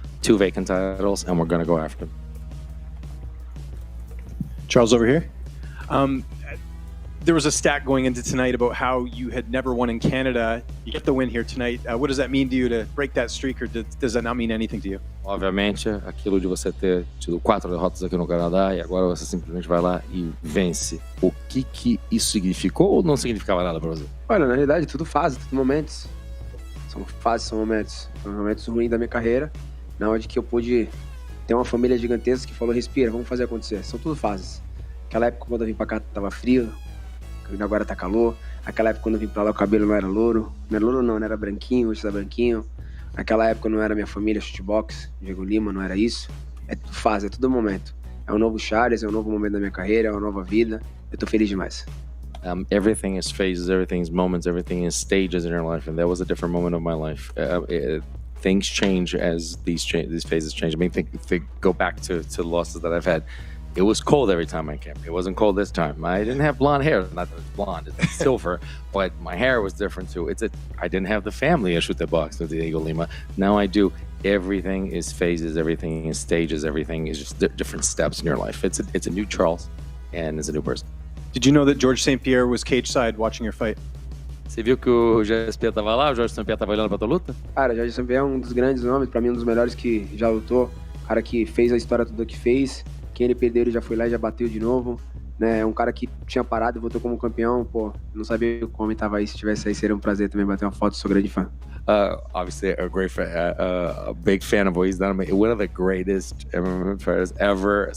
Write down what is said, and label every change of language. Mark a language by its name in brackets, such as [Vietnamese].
[English] 2 vacant titles, and we're gonna go after them. Charles, over here. There was a stat going into tonight about how you had never won in Canada. You get the win here tonight. What does that mean to you to break that streak, or does that not mean anything to you? [Portuguese] Obviamente, aquilo de você ter tido 4 derrotas aqui no Canadá e agora você simplesmente vai lá e vence. O que isso significou ou não significava nada para você? Olha, na realidade, tudo fase, tudo momentos. São fases, são momentos. São momentos ruins da minha carreira, na onde que eu pude ter uma família gigantesca que falou, respira, vamos fazer acontecer. São tudo fases. Aquela época, quando eu vim pra cá, tava frio. Agora tá calor. Aquela época quando eu vim pra lá o cabelo não era louro. Não era louro não era branquinho, hoje tá branquinho. Naquela época não era minha família, shootbox, Diego Lima, não era isso. É tudo fase, é tudo momento. É um novo Charles, é um novo momento da minha carreira, é uma nova vida. Eu tô feliz demais. [English] Everything is phases, everything is moments, everything is stages in your life, and that was a different moment of my life. Things change as these phases change. I mean, think go back to losses that I've had. It was cold every time I came. It wasn't cold this time. I didn't have blonde hair. Not that it's blonde, it's silver, but my hair was different too. I didn't have the family issue at box with Diego Lima. Now I do. Everything is phases, everything is stages, everything is just different steps in your life. It's a new Charles, and it's a new person. Did you know that George St. Pierre was cage side watching your fight? [Portuguese] Você viu que o Jorge St. Pierre estava lá? O Jorge St. Pierre estava olhando para tua luta? Cara, o Jorge St. Pierre é um dos grandes nomes, pra mim um dos melhores que já lutou. Cara que fez a história toda que fez. Quem ele perdeu, ele já foi lá e já bateu de novo, né? Um cara que tinha parado e voltou como campeão, pô, não sabia como ele tava aí. Se tivesse aí, seria um prazer também bater uma foto, sou grande fã. [English] Obviously, a great fan, a big fan of what he's done. One of the greatest MMA fighters ever.